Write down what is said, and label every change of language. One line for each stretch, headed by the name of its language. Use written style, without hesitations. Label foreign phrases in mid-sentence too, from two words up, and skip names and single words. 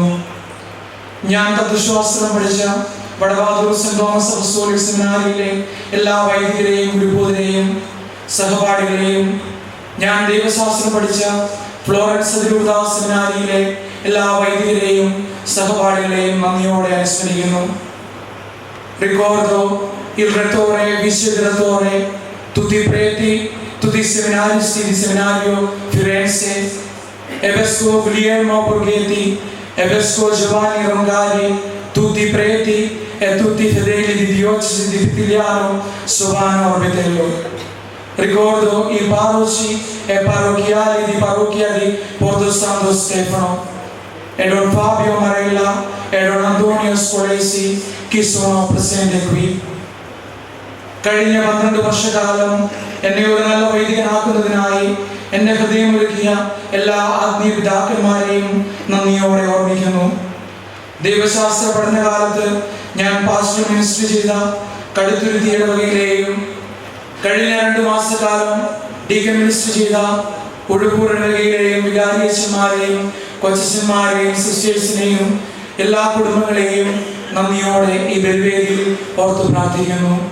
Malayalam: ഞാൻ തത്വശാസ്ത്രം പഠിച്ച വടവാതൂർ സെന്റ് തോമസ് അപ്പസ്തോലിക് സെമിനാരിയിലെ എല്ലാ വൈദികരെയും ഗുരുബോധരെയും സഹപാഠികളെയും ഞാൻ ദൈവശാസ്ത്രം പഠിച്ച ഫ്ലോറൻസ് അതിരൂർദാസ് സെമിനാരിയിലെ എല്ലാ വൈദികരെയും സഹപാഠികളെയും നന്ദിയോടെ അനുസ്മരിക്കുന്നു.
Italian: Ricordo il rettore e vice direttore, tutti i preti, tutti i seminaristi di seminario Firenze, e vescovo Guglielmo Borghetti, e vescovo Giovanni Rongali, tutti i preti e tutti i fedeli di diocesi di Pitigliano, Sovano e Orbetello. Ricordo i parroci e parrocchiali di parrocchia di Porto Santo Stefano, e Don Fabio Marella, e Don Antonio Scolesi, qui sono presenti qui.
Malayalam: കഴിഞ്ഞ 12 വർഷക്കാലം എന്നെ ഒരു നല്ല വൈദികനാക്കുന്നതിനായി എന്റെ ഹൃദയം ഒരുക്കിയ എല്ലാ ആത്മീയ പിതാക്കന്മാരെയും നന്ദിയോടെ ഓർമ്മിക്കുന്നു. ദൈവശാസ്ത്ര പഠനകാലത്ത് ഞാൻ
English: pastor minister
Malayalam: ചെയ്ത കടുത്തുരുത്തി ഇടവകയിലെയും കഴിഞ്ഞ 2 മാസക്കാലം
English: deacon minister
Malayalam: ചെയ്ത ഉടുപ്പൂർ ഇടവകയിലെയും വികാരിയച്ഛന്മാരെയും കൊച്ചച്ഛന്മാരെയും സിസ്റ്റേഴ്സിനെയും എല്ലാ കുടുംബങ്ങളെയും നന്ദിയോടെ ഈ ബലിവേദിയിൽ ഓർത്തു പ്രാർത്ഥിക്കുന്നു.